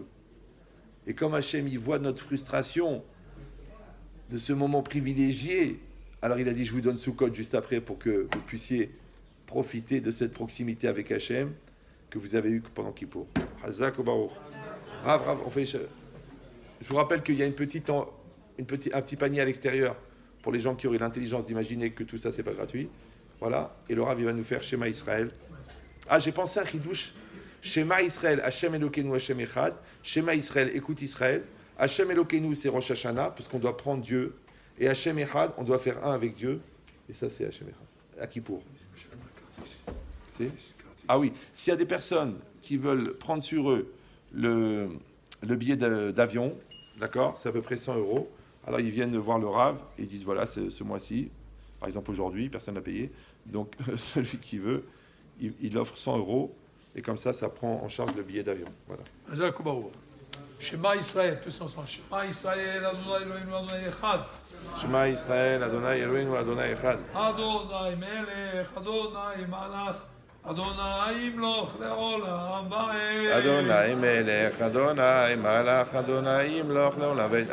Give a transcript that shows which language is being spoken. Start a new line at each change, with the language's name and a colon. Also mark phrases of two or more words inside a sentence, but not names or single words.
French: Et comme Hachem, il voit notre frustration de ce moment privilégié, alors il a dit, je vous donne Soukot juste après pour que vous puissiez profiter de cette proximité avec Hachem que vous avez eue pendant Kippour.
Hebrew: חזק וברוך.
French: Rav, on fait... Je vous rappelle qu'il y a un petit panier à l'extérieur pour les gens qui auraient l'intelligence d'imaginer que tout ça, c'est pas gratuit. Voilà. Et le Rav, il va nous faire
Hebrew: שמע ישראל.
French: Ah, j'ai pensé à un chidouche.
Hebrew: שמע ישראל, השם אלוקינו, השם אחד. שמע ישראל,
French: écoute Israël.
Hebrew: השם אלוקינו,
French: c'est Rosh Hashanah, parce qu'on doit prendre Dieu.
Hebrew: Et השם אחד,
French: on doit faire un avec Dieu. Et ça, c'est
Hebrew: השם אחד.
French: À Kippour. Ah oui. S'il y a des personnes qui veulent prendre sur eux le billet d'avion, d'accord, c'est à peu près 100 €. Alors ils viennent voir le Rav et ils disent voilà, ce mois-ci, par exemple aujourd'hui, personne n'a payé, donc celui qui veut, il offre 100 € et comme ça prend en charge le billet d'avion. Voilà.
Hebrew: שמע ישראל,
French: tous ensemble.
Hebrew: שמע ישראל, אדוני אלוהינו, אדוני אחד. שמע ישראל, אדוני אלוהינו, אדוני אחד. אדוני מלך, אדוני מלך. אדוני ימלוך לעולם ועד. אדוני מלך, אדוני מלך, אדוני ימלוך לעולם ועד.